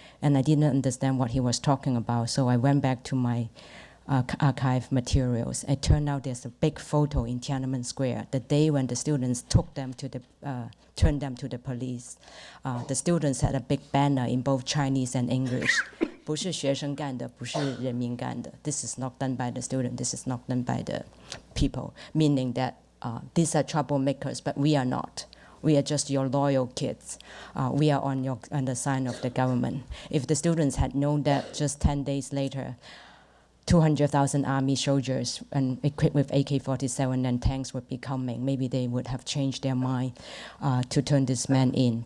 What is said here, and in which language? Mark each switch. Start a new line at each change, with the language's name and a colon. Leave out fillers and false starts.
English: And I didn't understand what he was talking about, so I went back to my archive materials. It turned out there's a big photo in Tiananmen Square, the day when the students turned them to the police. The students had a big banner in both Chinese and English.
Chinese: 不是学生干的，不是人民干的.
English: This is not done by the student. This is not done by the people. Meaning that these are troublemakers, but we are not. We are just your loyal kids. We are on the side of the government. If the students had known that just 10 days later, 200,000 army soldiers and equipped with AK-47 and tanks would be coming, maybe they would have changed their mind to turn this man in.